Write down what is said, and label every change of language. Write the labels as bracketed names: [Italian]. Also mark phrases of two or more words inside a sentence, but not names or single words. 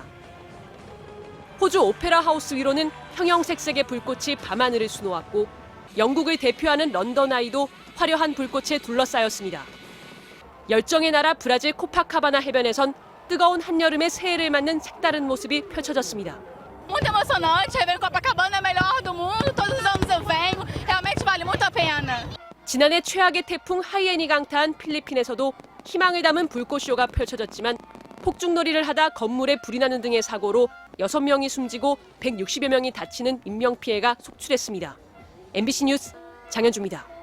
[Korean] 호주 오페라 하우스 위로는 형형색색의 불꽃이 밤하늘을 수놓았고 영국을 대표하는 런던 아이도 화려한 불꽃에 둘러싸였습니다. 열정의 나라 브라질 코파카바나 해변에선 뜨거운 한여름의 새해를 맞는 색다른 모습이 펼쳐졌습니다. [Portuguese] Muito emocionante, rever Copacabana é o melhor do mundo, todos os anos eu venho, realmente vale muito a pena. [Korean] 지난해 최악의 태풍 하이엔이 강타한 필리핀에서도 희망을 담은 불꽃쇼가 펼쳐졌지만 폭죽놀이를 하다 건물에 불이 나는 등의 사고로 6명이 숨지고 160여 명이 다치는 인명피해가 속출했습니다. MBC 뉴스 장현주입니다.